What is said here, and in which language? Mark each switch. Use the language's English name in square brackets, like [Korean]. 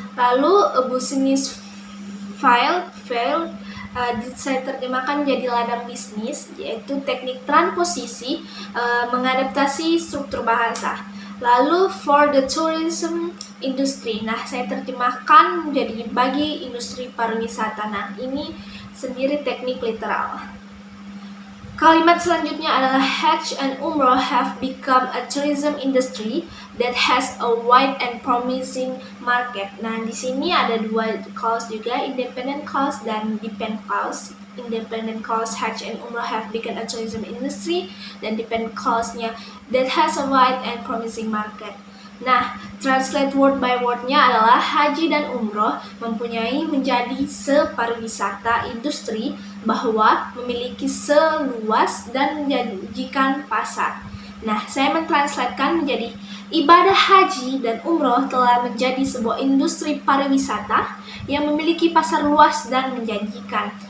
[Indonesian] Lalu [English] a business failed [Indonesian] saya terjemahkan menjadi ladang bisnis, yaitu teknik transposisi mengadaptasi struktur bahasa. Lalu [English] for the tourism industry, [Indonesian] nah saya terjemahkan menjadi bagi industri pariwisata. Nah, ini sendiri teknik literal. Kalimat selanjutnya adalah [English] Hajj and Umrah have become a tourism industry that has a wide and promising market. [Indonesian] Nah, di sini ada dua clause juga, independent clause dan dependent clause. [English] Independent clause Hajj and Umrah have become a tourism industry, dan dependent clause-nya that has a wide and promising market. [Indonesian] Nah, translate word by word-nya adalah haji dan umroh mempunyai menjadi separiwisata industri bahwa memiliki seluas dan menjanjikan pasar. Nah, saya mentranslatekan menjadi ibadah haji dan umroh telah menjadi sebuah industri pariwisata yang memiliki pasar luas dan menjanjikan.